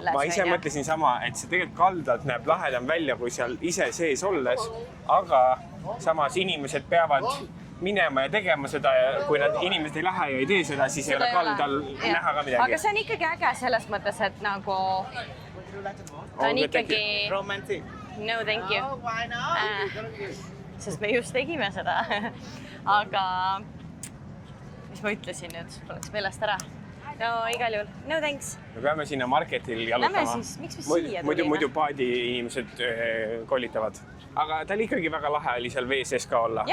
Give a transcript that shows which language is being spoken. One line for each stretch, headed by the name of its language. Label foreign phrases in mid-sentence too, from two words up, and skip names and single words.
Estonian: Ma ise mõtlesin sama, et see tegelikult kaldalt näeb lahedam välja, kui seal ise sees olles, aga samas inimesed peavad minema ja tegema seda ja kui nad inimesed ei lähe ja ei tee seda, siis ei ole kaldal näha ka midagi. Aga see on ikkagi äge selles mõttes, et nagu ta on ikkagi... Romantic.
English: No, thank you. Oh, why not?
Estonian: Sest me just tegime seda. Aga mis ma ütlesin nüüd? Oleks meelest ära. No, igal juhul.
English: No, thanks.
Estonian: Me peame sinna marketil jalutama. Lähme siis, miks me siia tulime? Muidu paadi inimesed kollitavad. Aga ta oli ikkagi väga lahe oli seal vee sees ka olla.